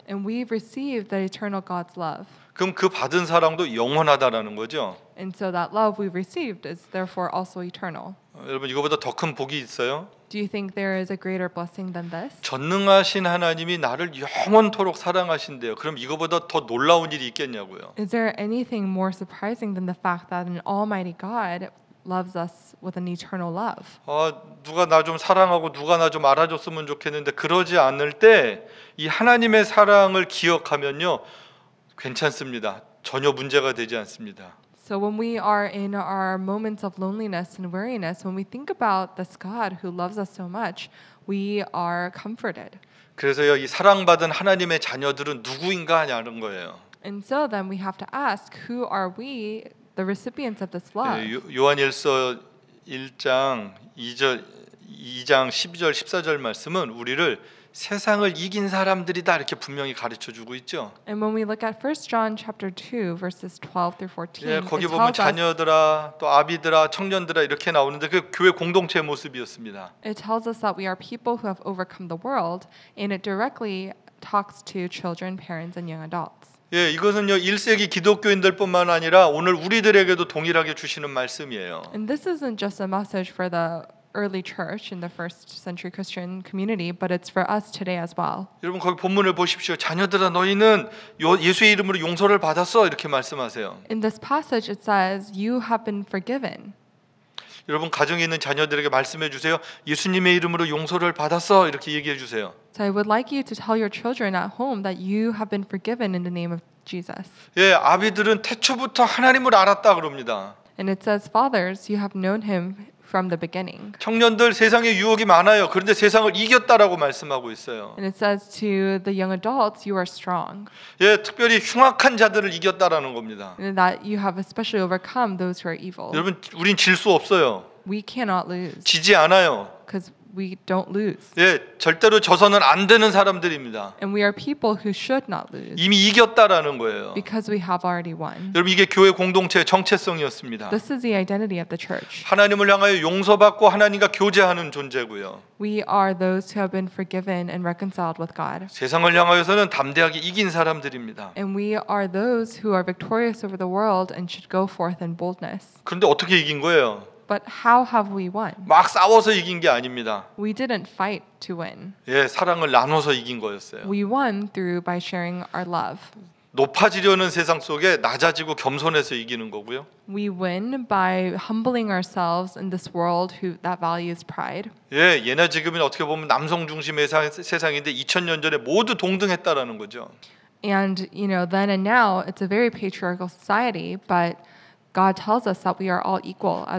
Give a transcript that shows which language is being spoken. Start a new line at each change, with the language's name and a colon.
English: And we've received the eternal God's love.
Korean: 그럼 그 받은 사랑도 영원하다라는 거죠.
English: And so that love we've received is therefore also eternal.
Korean: 여러분 이거보다 더 큰 복이 있어요?
English: Do you think there is a greater blessing than this?
Korean: 전능하신 하나님이 나를 영원토록 사랑하신대요. 그럼 이거보다 더 놀라운 일이 있겠냐고요.
English: Is there anything more surprising than the fact that an almighty God loves us with an eternal love?
Korean: 누가 나 좀 사랑하고 누가 나 좀 알아줬으면 좋겠는데 그러지 않을 때 이 하나님의 사랑을 기억하면요 괜찮습니다. 전혀 문제가 되지 않습니다.
English: So when we are in our moments of loneliness and weariness, when we think about this God who loves us so much, we are comforted.
Korean: 그래서요 이 사랑받은 하나님의 자녀들은 누구인가 하냐는 거예요.
English: And so then we have to ask, who are we, the recipients of this love?
Korean: 요한일서 1장 2장 12절 14절 말씀은 우리를 세상을 이긴 사람들이다 이렇게 분명히 가르쳐 주고 있죠.
English: And when we look at 1 John chapter 2 verses 12 through 14,
Korean: 예, 거기
English: it
Korean: 보면
English: tells us
Korean: 자녀들아 또 아비들아 청년들아 이렇게 나오는데 그 교회 공동체의 모습이었습니다.
English: It tells us that we are people who have overcome the world, and it directly talks to children, parents, and young adults.
Korean: 예, 이것은요 1세기 기독교인들뿐만 아니라 오늘 우리들에게도 동일하게 주시는 말씀이에요.
English: And this isn't just a message for the early church in the first century Christian community, but it's for us today as well.
Korean: 여러분 거기 본문을 보십시오. 자녀들아 너희는 예수의 이름으로 용서를 받았어 이렇게 말씀하세요.
English: In this passage, it says, "You have been forgiven."
Korean: 여러분 가정에 있는 자녀들에게 말씀해 주세요. 예수님의 이름으로 용서를 받았어 이렇게 얘기해 주세요.
English: So I would like you to tell your children at home that you have been forgiven in the name of Jesus.
Korean: 예, 아비들은 태초부터 하나님을 알았다 그럽니다.
English: And it says, "Fathers, you have known him from the beginning."
Korean: 청년들 세상에 유혹이 많아요. 그런데 세상을 이겼다라고 말씀하고 있어요.
English: And it says to the young adults, "You are strong."
Korean: 예, 특별히 흉악한 자들을 이겼다라는 겁니다.
English: And that you have especially overcome those who are evil.
Korean: 여러분 우린 질 수 없어요.
English: We cannot lose
Korean: 지지 않아요.
English: because we don't lose.
Korean: 예, 절대로 져서는 안 되는 사람들입니다.
English: And we are people who should not lose
Korean: 이미 이겼다라는 거예요.
English: because we have already won.
Korean: 여러분 이게 교회 공동체의 정체성이었습니다.
English: This is the identity of the church.
Korean: 하나님을 향하여 용서받고 하나님과 교제하는 존재고요.
English: We are those who have been forgiven and reconciled with God.
Korean: 세상을 향하여서는 담대하게 이긴 사람들입니다.
English: And we are those who are victorious over the world and should go forth in boldness.
Korean: 그런데 어떻게 이긴 거예요?
English: But how have we won?
Korean: 막 싸워서 이긴 게 아닙니다.
English: We didn't fight to win.
Korean: 예, 사랑을 나눠서 이긴 거였어요.
English: We won through by sharing our love.
Korean: 높아지려는 세상 속에 낮아지고 겸손해서 이기는 거고요.
English: We win by humbling ourselves in this world that values pride.
Korean: 예, 예나 지금은 어떻게 보면 남성 중심의 세상인데 2000년 전에 모두 동등했다라는 거죠.
English: And then and now it's a very patriarchal society, but God tells us that we are all equal as